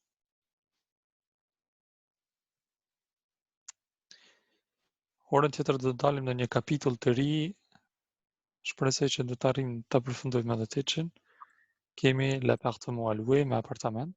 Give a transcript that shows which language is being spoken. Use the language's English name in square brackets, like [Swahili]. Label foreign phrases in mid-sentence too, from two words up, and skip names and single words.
[Albanian] Orën tjetër do të dalim në një kapitull të ri. Shpresoj që do të arrijmë ta përfundojmë edhe teçin. Kemi [French] l'appartement à louer [Albanian] me apartament.